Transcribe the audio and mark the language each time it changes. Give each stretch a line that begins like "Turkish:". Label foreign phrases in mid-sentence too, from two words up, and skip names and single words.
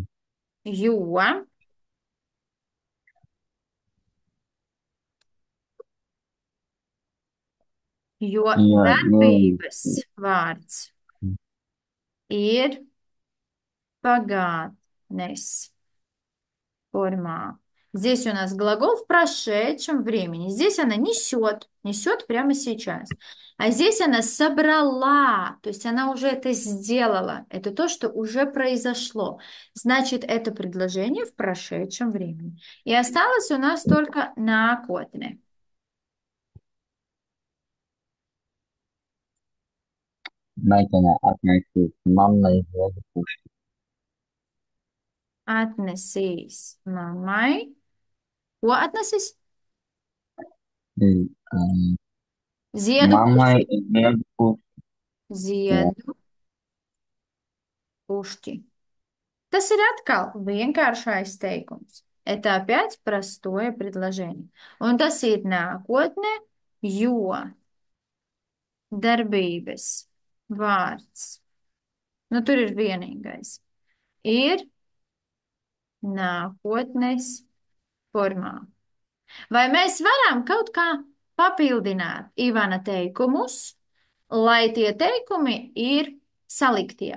Latvian: Jo, jo jo, darbības vārds ir pagātnes форма.
Russian: Здесь у нас глагол в прошедшем времени. Здесь она несет, несет прямо сейчас. А здесь она собрала, то есть она уже это сделала. Это то, что уже произошло. Значит, это предложение в прошедшем времени. И осталось у нас только накотне.
Latvian: meitene atnesīs mammai ziedu pušķi. Atnesīs mammai. Ko atnesīs? Ziedu Mammai pušķi. ziedu pušķi. Jā. Ziedu pušķi. Tas ir atkal vienkāršais teikums.
Russian: Это опять простое предложение.
Latvian: Un tas ir nākotne, jo darbības vārds, nu tur ir vienīgais, ir nākotnes formā. Vai mēs varam kaut kā papildināt Ivana teikumus, lai tie teikumi ir saliktie?